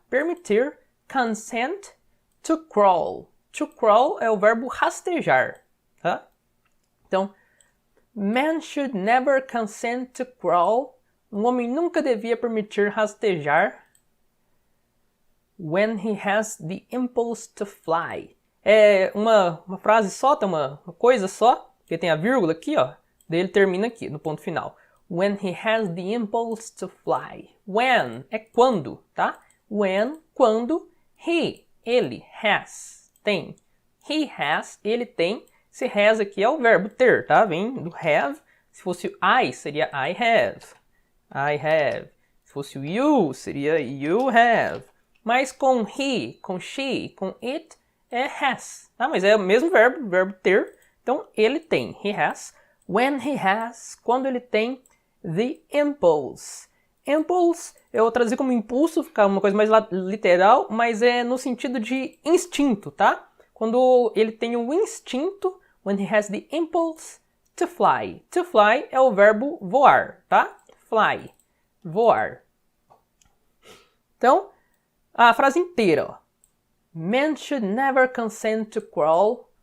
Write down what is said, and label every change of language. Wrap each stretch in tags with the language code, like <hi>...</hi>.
<en>Permitir, consent to crawl.</en> <pt>To crawl é o verbo rastejar, tá? Então,</pt> <en>man should never consent to crawl.</en> <pt>Um homem nunca devia permitir rastejar.</pt> <en>When he has the impulse to fly.</en> <pt>É uma frase só, tá? Uma coisa só, que tem a vírgula aqui, ó. Daí ele termina aqui, no ponto final.</pt> <en>When he has the impulse to fly.</en> <pt>When é quando, tá? When, quando, ele, has, tem.</pt> <en>He has,</en> <pt>ele tem. Esse has aqui é o verbo ter, tá? Vem do have. Se fosse I, seria</pt> <en>I have. I have.</en> <pt>Se fosse o you, seria</pt> <en>you have.</en> <pt>Mas com he, com she, com it, é has. Tá? Mas é o mesmo verbo ter. Então, ele tem.</pt> <en>He has. When he has,</en> <pt>quando ele tem</pt> <en>the impulse.</en> <pt>Impulse, eu traduzi como impulso, ficar uma coisa mais literal, mas é no sentido de instinto, tá? Quando ele tem o instinto,</pt> <en>when he has the impulse to fly.</en> <pt>To fly é o verbo voar, tá? Fly, voar.</pt> <en>Então, a frase inteira, ó. Man should never consent to crawl.</en>